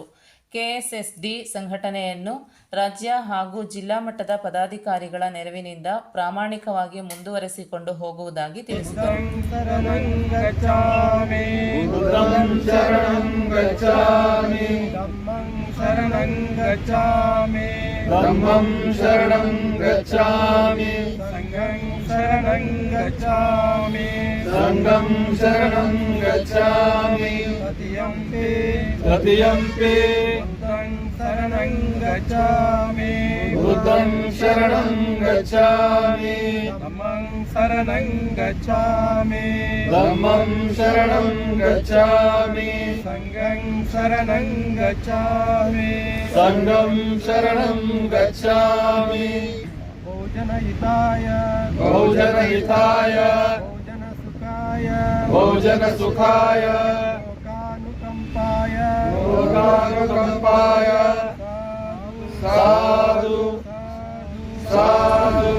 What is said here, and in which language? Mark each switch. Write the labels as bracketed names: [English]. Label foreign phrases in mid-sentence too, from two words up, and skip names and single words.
[Kannada] ಕೆಎಸ್ಎಸ್ಡಿ ಸಂಘಟನೆಯನ್ನು ರಾಜ್ಯ ಹಾಗೂ ಜಿಲ್ಲಾ ಮಟ್ಟದ ಪದಾಧಿಕಾರಿಗಳ ನೆರವಿನಿಂದ ಪ್ರಾಮಾಣಿಕವಾಗಿ ಮುಂದುವರೆಸಿಕೊಂಡು ಹೋಗುವುದಾಗಿ ತಿಳಿಸಿದರು. [Pali] ಧಮ್ಮಂ ಶರಣಂ ಗಚ್ಚಾಮಿ ಶರಣಂ ಗಚ್ಚಾಮಿ ಸಂಘಂ ಶರಣಂ ಗಚ್ಚಾಮಿ ತತಿಯಂಪಿ ಶರಣಂ ಗಚ್ಚಾಮಿ ಬುದ್ಧಂ ಶರಣಂ ಗಚ್ಚಾಮಿ ಧಮ್ಮಂ ಶರಣಂ ಗಚ್ಚಾಮಿ ಧಮ್ಮಂ ಶರಣಂ ಗಚ್ಚಾಮಿ ಸಂಘಂ ಶರಣಂ ಗಚ್ಚಾಮಿ ಸಂಘಂ ಶರಣಂ ಗಚ್ಚಾಮಿ. ಭೋಜನಹಿತಾಯ ಭೋಜನಹಿತಾಯ ಭೋಜನಸುಖಾಯ ಲೋಕಾನುಕಂಪಾಯ ಲೋಕಾನುಕಂಪಾಯ ಸಾಧು ಸಾಧು.